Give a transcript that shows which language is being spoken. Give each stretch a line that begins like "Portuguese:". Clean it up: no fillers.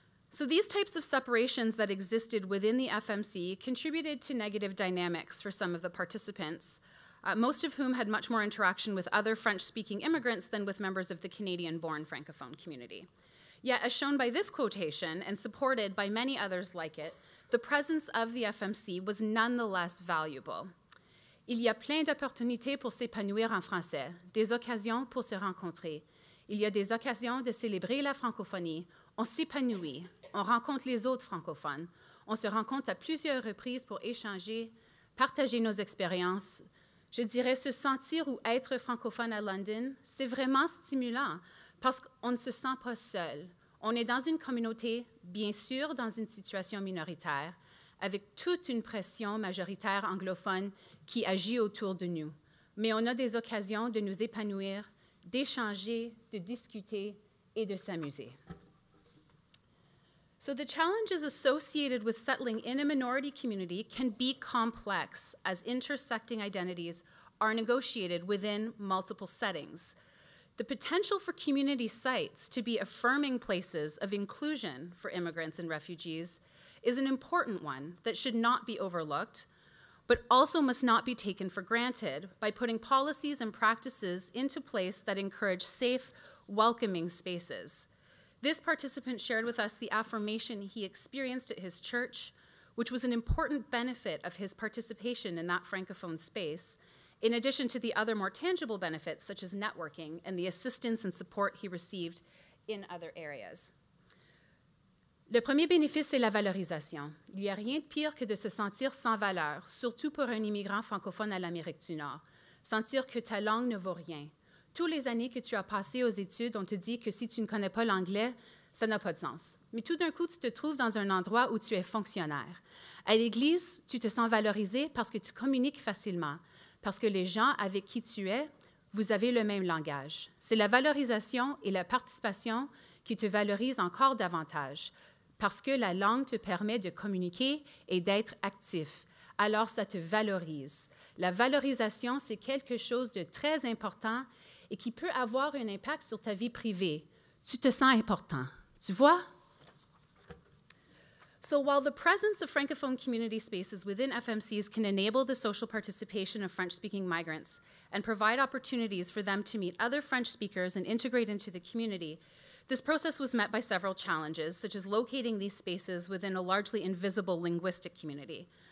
English: So these types of separations that existed within the FMC contributed to negative dynamics for some of the participants, most of whom had much more interaction with other French-speaking immigrants than with members of the Canadian-born Francophone community. Yet, as shown by this quotation, and supported by many others like it, the presence of the FMC was nonetheless valuable.
French: Il y a plein d'opportunités pour s'épanouir en français, des occasions pour se rencontrer. Il y a des occasions de célébrer la francophonie. On s'épanouit, on rencontre les autres francophones. On se rencontre à plusieurs reprises pour échanger, partager nos expériences. Je dirais se sentir ou être francophone à London, c'est vraiment stimulant parce qu'on ne se sent pas seul. On est dans une communauté, bien sûr, dans une situation minoritaire, avec toute une pression majoritaire anglophone qui agit autour de nous. Mais on a des occasions de nous épanouir, d'échanger, de discuter et de s'amuser.
English: So the challenges associated with settling in a minority community can be complex as intersecting identities are negotiated within multiple settings. The potential for community sites to be affirming places of inclusion for immigrants and refugees is an important one that should not be overlooked, but also must not be taken for granted by putting policies and practices into place that encourage safe, welcoming spaces. This participant shared with us the affirmation he experienced at his church, which was an important benefit of his participation in that Francophone space, in addition to the other more tangible benefits such as networking and the assistance and support he received in other areas.
French: Le premier bénéfice, c'est la valorisation. Il n'y a rien de pire que de se sentir sans valeur, surtout pour un immigrant francophone à l'Amérique du Nord. Sentir que ta langue ne vaut rien. Toutes les années que tu as passées aux études, on te dit que si tu ne connais pas l'anglais, ça n'a pas de sens. Mais tout d'un coup, tu te trouves dans un endroit où tu es fonctionnaire. À l'église, tu te sens valorisé parce que tu communiques facilement, parce que les gens avec qui tu es, vous avez le même langage. C'est la valorisation et la participation qui te valorisent encore davantage, parce que la langue te permet de communiquer et d'être actif. Alors, ça te valorise. La valorisation, c'est quelque chose de très important et qui peut avoir un impact sur ta vie privée. Tu te sens important. Tu vois?
English: So while the presence of Francophone community spaces within FMCs can enable the social participation of French-speaking migrants and provide opportunities for them to meet other French speakers and integrate into the community, this process was met by several challenges, such as locating these spaces within a largely invisible linguistic community.